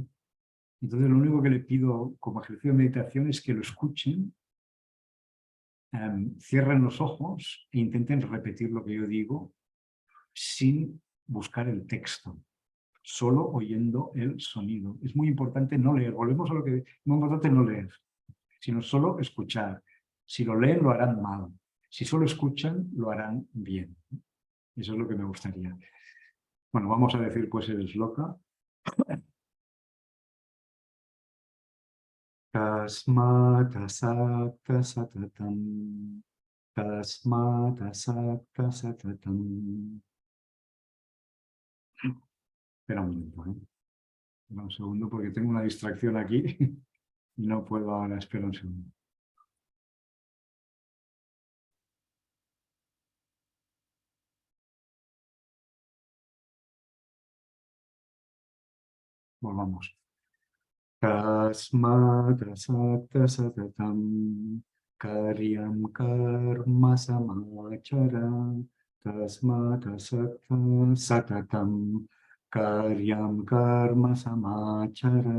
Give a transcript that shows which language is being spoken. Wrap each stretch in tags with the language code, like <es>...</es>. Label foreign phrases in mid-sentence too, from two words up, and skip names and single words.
<es>Entonces lo único que le pido como ejercicio de meditación es que lo escuchen, cierren los ojos e intenten repetir lo que yo digo sin buscar el texto, solo oyendo el sonido. Es muy importante no leer. Volvemos a lo que es muy importante, no leer, sino solo escuchar. Si lo leen, lo harán mal. Si solo escuchan, lo harán bien. Eso es lo que me gustaría. Bueno, vamos a decir pues el shloka.</es> <sa>तस्मत सक्त सततम्. तस्मत सक्त सततम्.</sa> <es>Espera un momento, ¿eh? Espera un segundo porque tengo una distracción aquí y no puedo ahora. Espera un segundo. Volvamos.</es> <sa>तस्मत सक्त सततम्. कार्यम् कर्म समाचर. तस्मत सक्त सततम्. कार्यम् कर्म समाचर.</sa>